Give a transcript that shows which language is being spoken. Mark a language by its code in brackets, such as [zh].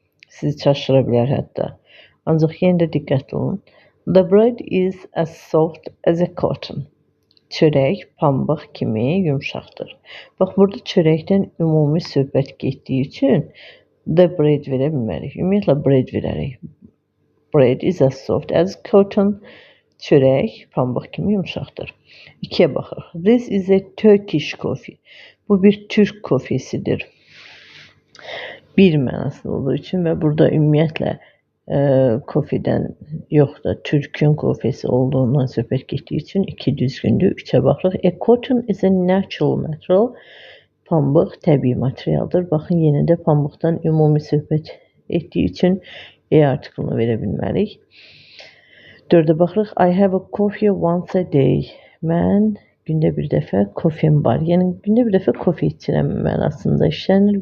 [az] Sizi çaşdıra bilər hətta. Ancaq yenə də diqqətli olun. [en] The bread is as soft as a cotton. [az] Çörək pambıq kimi yumşaqdır. Bax, burada çörəkdən ümumi söhbət getdiyi üçün [en] the bread [az] verə bilmərik. Ümumiyyətlə bread verərik. [en] Bread is as soft as cotton. [az] Çörək pambıq kimi yumşaqdır. 2-yə baxaq. [en] This is a Turkish coffee. [az] Bu bir Türk kofesidir. Bir mənasında olduğu üçün və burada ümumiyyətlə kofedən yox da Türkün kofesi olduğundan söhbət getdiyi üçün 2 düzgündür. 3-ə baxırıq. [en] A cotton is a natural material. [az] Pambıq təbii materialdır. Baxın, yenə də pambıqdan ümumi söhbət etdiyi üçün artiklını verə bilmərik. 4-ə baxırıq. [en] I have a coffee once a day. [az] Mən gündə bir dəfə kofem var. Yəni gündə bir dəfə kofe içirəm mənasında işlənir.